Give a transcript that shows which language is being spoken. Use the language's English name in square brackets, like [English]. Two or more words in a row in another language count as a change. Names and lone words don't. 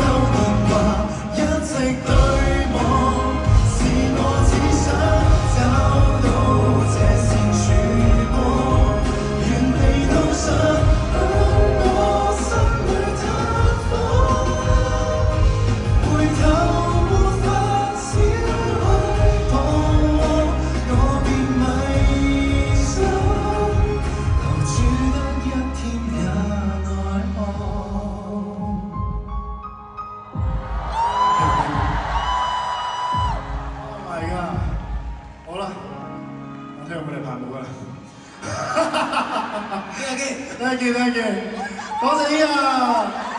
[Cantonese] 電話一直對望，是我只想找到這線曙光，原地都想向我心裏探訪，回頭沒法小去彷徨，我別迷失，留住得一天也奈何。 [English] Oh my god！ [Cantonese] 好啦，我聽日俾你拍舞㗎啦。 [English] Thank you， [Cantonese] 多謝依啊！